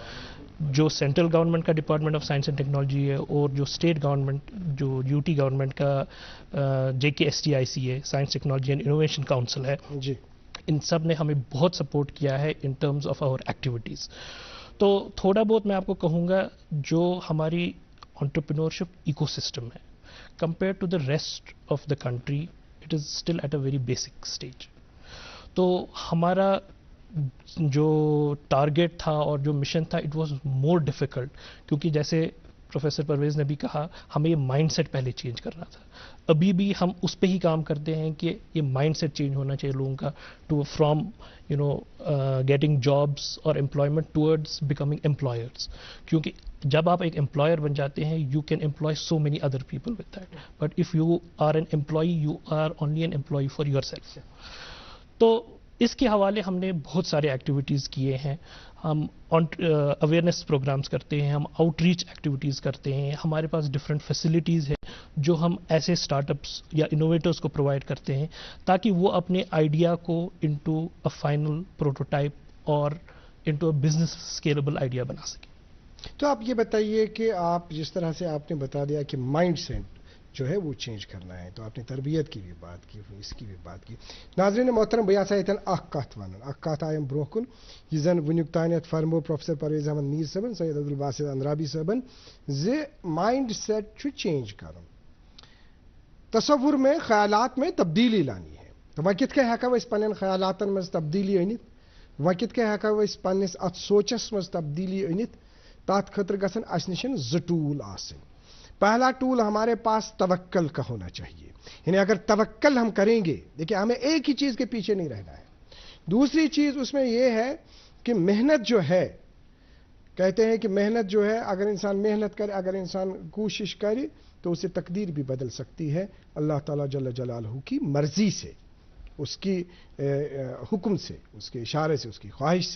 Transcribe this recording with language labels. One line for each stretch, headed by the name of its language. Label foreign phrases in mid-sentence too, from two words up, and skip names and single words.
Urdu: جو
English: central government
Urdu: کا
English: department of science and technology
Urdu: ہے اور جو
English: state government,
Urdu: جو
English: UT government
Urdu: کا JKSTIC ہے،
English: science technology and innovation council
Urdu: ہے، جی، ان سب نے ہمیں بہت سپورٹ کیا ہے
English: in terms of our activities.
Urdu: تو تھوڑا بہت میں آپ کو کہوں گا، جو ہماری
English: entrepreneurship ecosystem
Urdu: ہے
English: compared to the rest of the country, it is still at a very basic stage.
Urdu: تو ہمارا جو ٹارگیٹ تھا اور جو مشن تھا،
English: it was more difficult,
Urdu: کیونکہ جیسے پروفیسر پرویز نے بھی کہا، ہمیں یہ مائنڈ سیٹ پہلے چینج کرنا تھا. ابھی بھی ہم اس پہ ہی کام کرتے ہیں کہ یہ مائنڈ سیٹ چینج ہونا چاہیے لوگوں کا،
English: to from getting jobs or employment towards becoming employers.
Urdu: کیونکہ جب آپ ایک امپلائر بن جاتے ہیں،
English: you can employ so many other people with that, but if you are an employee, you are only an employee for yourself.
Urdu: تو اس کے حوالے ہم نے بہت سارے ایکٹیویٹیز کیے ہیں. ہم
English: awareness programmes
Urdu: کرتے ہیں، ہم
English: outreach activities
Urdu: کرتے ہیں. ہمارے پاس
English: different facilities
Urdu: ہیں جو ہم ایسے اسٹارٹ اپس یا انوویٹرز کو پرووائڈ کرتے ہیں تاکہ وہ اپنے آئیڈیا کو
English: into a final prototype
Urdu: اور
English: into a business scalable idea
Urdu: بنا سکیں. تو آپ یہ بتائیے کہ آپ جس طرح سے آپ نے بتا دیا کہ مائنڈ سیٹ جو ہے وہ چینج کرنا ہے، تو آپ نے تربیت کی بھی بات کی، اس کی بھی بات کی.
Kashmiri: ناظرین محترم، بیا سایتن اخ کت ونن، اخ کت آیم برونٛہہ کُن یہ زن ونیُک تانیتھ فرمو پروفیسر پرویز احمد میر صٲبن، سید عبدالباسط اندرابی صٲبن زِ مائنڈ سیٹ چھُ چینج کرُن،
Urdu: تصور میں، خیالات میں تبدیلی لانی ہے.
Kashmiri: تو وۄنۍ کِتھ کٔنۍ ہٮ۪کو أسۍ پننٮ۪ن خیالاتن منٛز تبدیلی أنِتھ، وۄنۍ کِتھ کٔنۍ ہٮ۪کو أسۍ پننِس اتھ سونچس منٛز تبدیلی أنِتھ؟ تاتھ خٲطرٕ گژھن اسہِ نِش 2 ٹوٗل آسٕنۍ.
Urdu: پہلا ٹول ہمارے پاس توکل کا ہونا چاہیے، یعنی اگر توکل ہم کریں گے، دیکھیں ہمیں ایک ہی چیز کے پیچھے نہیں رہنا ہے. دوسری چیز اس میں یہ ہے کہ محنت جو ہے، کہتے ہیں کہ محنت جو ہے، اگر انسان محنت کرے، اگر انسان کوشش کرے تو اسے تقدیر بھی بدل سکتی ہے اللہ تعالیٰ
Arabic: جل جلالہ
Urdu: کی مرضی سے، اس کی حکم سے، اس کے اشارے سے، اس کی خواہش سے.